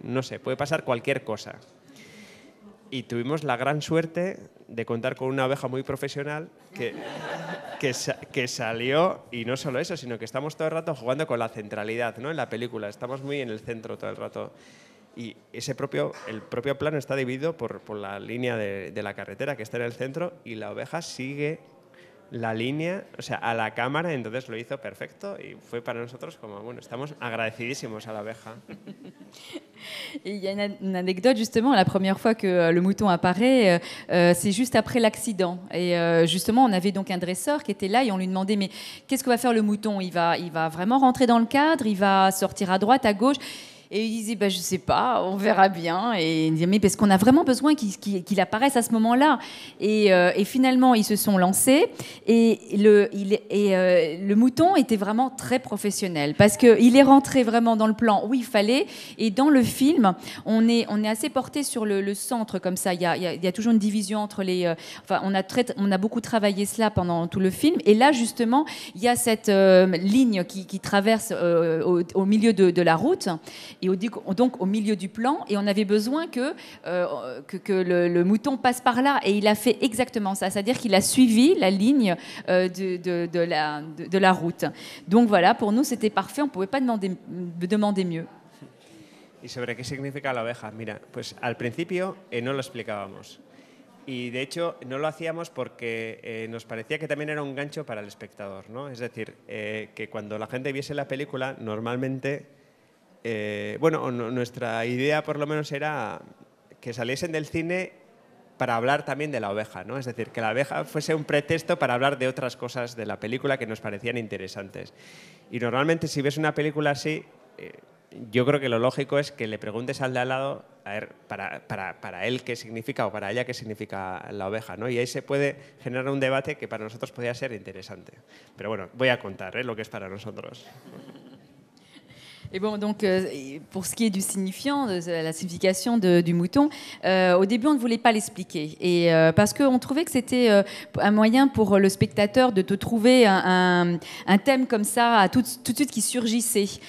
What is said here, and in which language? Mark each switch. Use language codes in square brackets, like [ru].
[es] No sé, puede pasar cualquier cosa. Y tuvimos la gran suerte de contar con una oveja muy profesional que salió, y no solo eso, sino que estamos todo el rato jugando con la centralidad, ¿no? En la película, estamos muy en el centro todo el rato. Y el propio plano está dividido por la línea de la carretera que está en el centro y la oveja sigue la línea, o sea, a la cámara, entonces lo hizo perfecto y fue para nosotros como, bueno, estamos agradecidísimos a la abeja. [fr] Et il y a une anecdote justement, la première fois que le mouton apparaît, c'est juste après l'accident. Et justement, on avait donc un dresseur qui était là et on lui demandait, mais qu'est-ce que va faire le mouton ? Il va vraiment rentrer dans le cadre, il va sortir à droite, à gauche ? Et il disait, je ne sais pas, on verra bien. Et il disait, mais parce qu'on a vraiment besoin qu'il apparaisse à ce moment-là. Et finalement, ils se sont lancés. Et le mouton était vraiment très professionnel. Parce qu'il est rentré vraiment dans le plan où il fallait. Et dans le film, on est assez porté sur le centre, comme ça. Il y a toujours une division entre les... on a beaucoup travaillé cela pendant tout le film. Et là, justement, il y a cette ligne qui traverse au milieu de la route. Et donc au milieu du plan, et on avait besoin que le mouton passe par là, et il a fait exactement ça, c'est-à-dire qu'il a suivi la ligne de la route. Donc voilà, pour nous c'était parfait, on ne pouvait pas demander mieux. [es] ¿Y sobre qué significa la oveja? Mira, pues al principio no lo explicábamos. Y de hecho no lo hacíamos porque nos parecía que también era un gancho para el espectador, ¿no? Es decir, que cuando la gente viese la película, normalmente bueno, nuestra idea por lo menos era que saliesen del cine para hablar también de la oveja, ¿no? Es decir, que la oveja fuese un pretexto para hablar de otras cosas de la película que nos parecían interesantes. Y normalmente si ves una película así, yo creo que lo lógico es que le preguntes al de al lado, a ver, para él qué significa o para ella qué significa la oveja, ¿no? Y ahí se puede generar un debate que para nosotros podría ser interesante. Pero bueno, voy a contar lo que es para nosotros. [fr] Et bon, donc, pour ce qui est du signifiant, de la signification du mouton, au début, on ne voulait pas l'expliquer. Et parce qu'on trouvait que c'était un moyen pour le spectateur de te trouver un thème comme ça, tout de suite qui surgissait.